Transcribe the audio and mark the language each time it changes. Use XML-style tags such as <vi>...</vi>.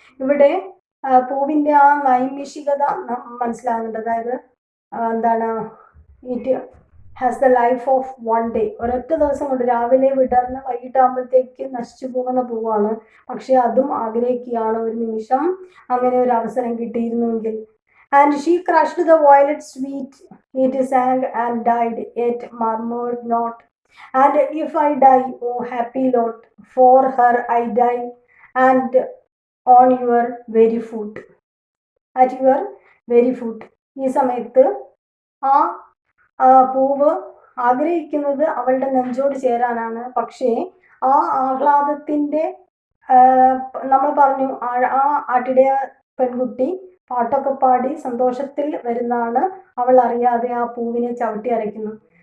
<ml>ഇവിടെ പൂവിൻ്റെ ആ നൈമിഷികത മനസ്സിലാകുന്നുണ്ട്. അതായത് എന്താണ്,</ml> <en>It has the life of one day.</en> <ml>ഒരൊറ്റ ദിവസം കൊണ്ട് രാവിലെ വിടർന്ന് വൈകിട്ടാകുമ്പോഴത്തേക്ക് നശിച്ചു പോകുന്ന പൂവാണ്. പക്ഷെ അതും ആഗ്രഹിക്കുകയാണ് ഒരു നിമിഷം അങ്ങനെ ഒരു അവസരം കിട്ടിയിരുന്നുവെങ്കിൽ.</ml> <en>And she crushed the violet sweet, it sang and died, yet murmured not. And if I die, oh happy lot, for her I die, and on your very foot. At your very foot.</en> <ml>ഈ സമയത്ത് ആ പൂവ് ആഗ്രഹിക്കുന്നത് അവളുടെ നെഞ്ചോട് ചേരാനാണ്. പക്ഷേ ആ ആഹ്ലാദത്തിൻ്റെ നമ്മൾ പറഞ്ഞു ആ ആട്ടിടയ പെൺകുട്ടി പാട്ടൊക്കെ പാടി സന്തോഷത്തിൽ വരുന്നാണ് അവൾ അറിയാതെ ആ പൂവിനെ ചവിട്ടി അരയ്ക്കുന്നു.</ml>